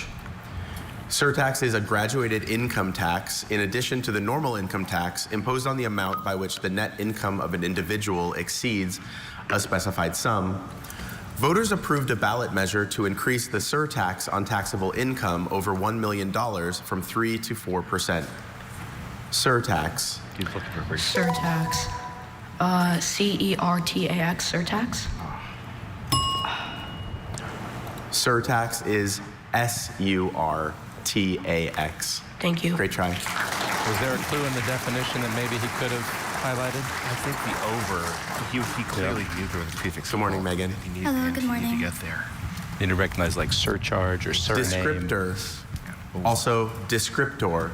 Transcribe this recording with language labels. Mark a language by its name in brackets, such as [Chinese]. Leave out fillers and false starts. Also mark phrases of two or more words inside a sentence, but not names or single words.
[English] Surtax is a graduated income tax in addition to the normal income tax imposed on the amount by which the net income of an individual exceeds a specified sum. Voters approved a ballot measure to increase the surtax on taxable income over $1 million from 3 to 4%. Surtax. Surtax. C-E-R-T-A-X, surtax? Surtax is S-U-R-T-A-X. Thank you. Great try. Was there a clue in the definition that maybe he could have highlighted? I think the over, he clearly knew there was a prefix. Good morning, Megan. Hello, good morning. To get there. You need to recognize like surcharge or surname. Descriptor. Also, descriptor.